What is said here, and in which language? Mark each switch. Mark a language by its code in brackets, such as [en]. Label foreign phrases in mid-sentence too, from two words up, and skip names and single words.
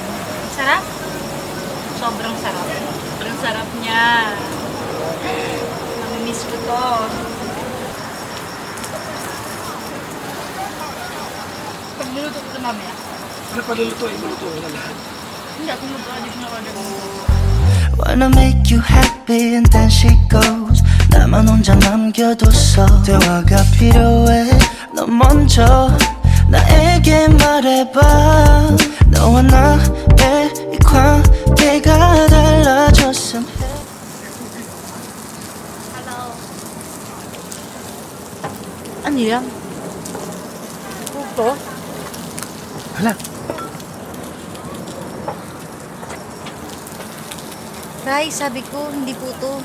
[tl] Sarap? Sobrang sarap. Sobrang sarap niya. Namimiss ko to. Pagluluto ko ito mamaya. Ano pa luluto? Luluto ko na lahat. Hindi, kung luto, hindi ko na-order ko. [en] Wanna make you happy and then she goes. [ko] 나만 혼자 남겨뒀어. 대화가 필요해. 너 먼저 나에게 말해봐. 너와 나의 이 관계가 달라졌음. [tl] Hello. Ano yan? Puto? Hala. Rice, sabi ko, hindi puto.